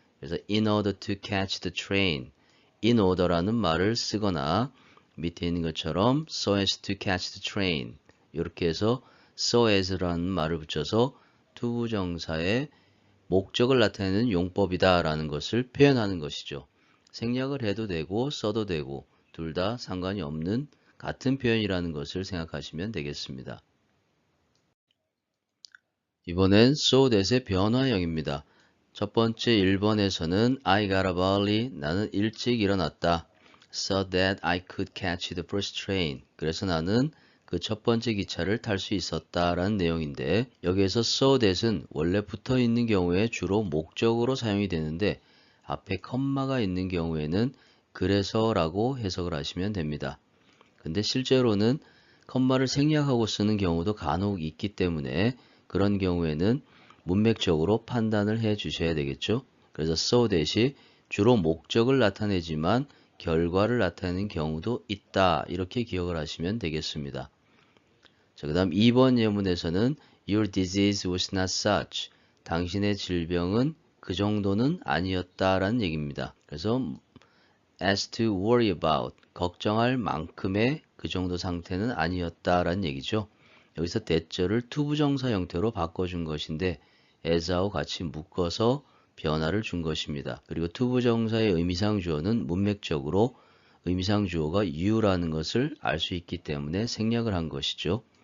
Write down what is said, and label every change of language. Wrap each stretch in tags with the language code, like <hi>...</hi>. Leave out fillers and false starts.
<ko>그래서</ko> <en>in order to catch the train,</en> <ko>in order라는 말을 쓰거나 밑에 있는 것처럼</ko> <en>so as to catch the train</en> <ko>이렇게 해서 so as라는 말을 붙여서 to 부정사의 목적을 나타내는 용법이다라는 것을 표현하는 것이죠. 생략을 해도 되고 써도 되고 둘 다 상관이 없는 같은 표현이라는 것을 생각하시면 되겠습니다. 이번엔 so that의 변화형입니다. 첫 번째 1번에서는</ko> <en>I got up early.</en> <ko>나는 일찍 일어났다.</ko> <en>So that I could catch the first train.</en> <ko>그래서 나는 그 첫 번째 기차를 탈 수 있었다라는 내용인데 여기에서 so that은 원래 붙어 있는 경우에 주로 목적으로 사용이 되는데 앞에 컴마가 있는 경우에는 그래서라고 해석을 하시면 됩니다. 근데 실제로는 컴마를 생략하고 쓰는 경우도 간혹 있기 때문에 그런 경우에는 문맥적으로 판단을 해 주셔야 되겠죠. 그래서 so that이 주로 목적을 나타내지만 결과를 나타내는 경우도 있다. 이렇게 기억을 하시면 되겠습니다. 자, 그 다음 2번 예문에서는</ko> <en>Your disease was not such.</en> <ko>당신의 질병은 그 정도는 아니었다라는 얘기입니다. 그래서</ko> <en>as to worry about.</en> <ko>걱정할 만큼의 그 정도 상태는 아니었다라는 얘기죠. 여기서 that절을 to 부정사 형태로 바꿔준 것인데 as하고 같이 묶어서 변화를 준 것입니다. 그리고 to 부정사의 의미상 주어는 문맥적으로 의미상 주어가 you라는 것을 알 수 있기 때문에 생략을 한 것이죠.</ko>